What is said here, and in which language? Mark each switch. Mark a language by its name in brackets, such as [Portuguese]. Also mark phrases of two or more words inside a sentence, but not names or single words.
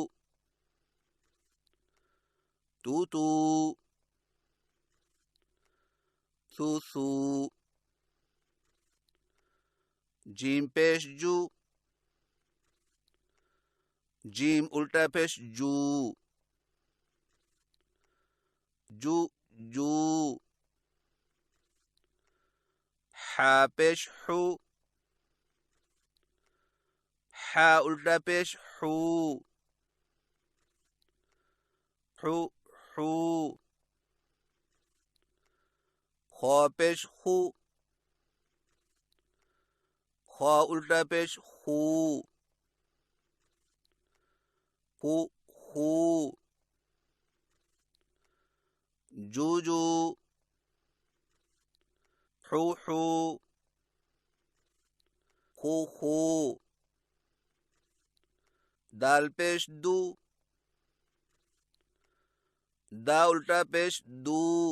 [Urdu] تو تو، سو سو، جیم پیش جو، جیم الٹا پیش جو، جو جو، حا پیش حو، حا الٹا پیش حو، حو حو، خا پیش خو، خا الٹا پیش خو، خو خو، جو جو، حو حو، خو خو، دال پیش دو، دا الٹا پیش دو،